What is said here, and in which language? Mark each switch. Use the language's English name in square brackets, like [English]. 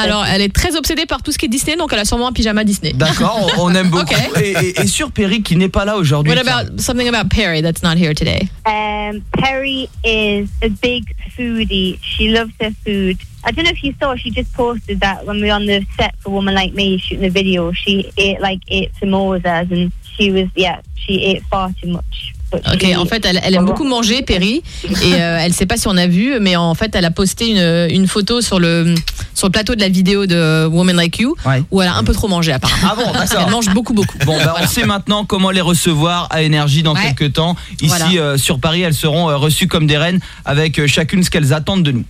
[French] Alors, elle est très obsédée par tout ce qui est Disney, donc elle a sûrement un pyjama Disney. D'accord, on aime beaucoup. [English] Okay. [French] Et sur Perry, qui n'est pas là aujourd'hui. [English] What about something about Perry that's not here today? Perry is a big foodie. She loves her food. I don't know if you saw, she just posted that when we were on the set for Woman Like Me shooting the video, she ate like 8 samosas and she was, she ate far too much. [French] Ok, en fait, elle aime beaucoup manger, Perry, et elle ne sait pas si on a vu, mais en fait, elle a posté une photo sur le plateau de la vidéo de Woman Like You, où elle a un peu trop mangé, apparemment. Ah bon, d'accord. Elle mange beaucoup, beaucoup. Bon, voilà. On sait maintenant comment les recevoir à Énergie dans quelques temps. Ici, sur Paris, elles seront reçues comme des reines, avec chacune ce qu'elles attendent de nous.